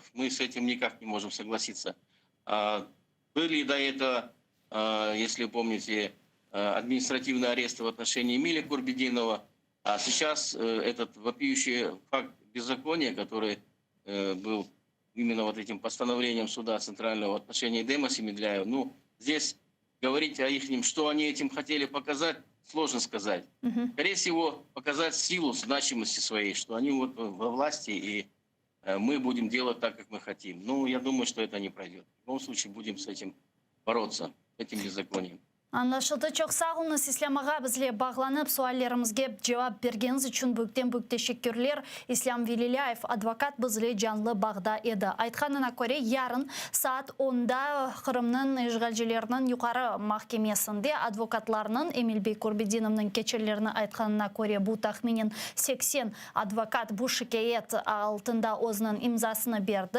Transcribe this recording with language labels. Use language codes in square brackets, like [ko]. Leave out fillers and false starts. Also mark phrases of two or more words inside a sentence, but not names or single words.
[ru] Мы с этим никак не можем согласиться. Были до этого, если помните, административные аресты в отношении Эмиля Курбединова, а сейчас этот вопиющий факт беззакония, который был именно вот этим постановлением суда Центрального в отношении Эдема Семидляева, здесь говорить о их, что они этим хотели показать, сложно сказать. Скорее всего, показать силу, значимости своей, что они вот во власти, и мы будем делать так, как мы хотим. Я думаю, что это не пройдет. В любом случае, будем с этим бороться, с этим беззаконием. [crh] Anlaşıldı. Çok sağ olunuz İslam ağa bizle bağlanıp suallarımızga cevap bergeniz için büyükten teşekkürler. İslam Velilayev advokat bizle canlı bağda edi. Aytkanına göre yarın saat 10'da Kırım'ın işgalcilerinin yukarı mahkemesinde advokatlarının Emil Bey Kurbidinov'un keçirlerini aytkanına göre bu tahminen 80 advokat bu şikayet altında özünün imzasını verdi.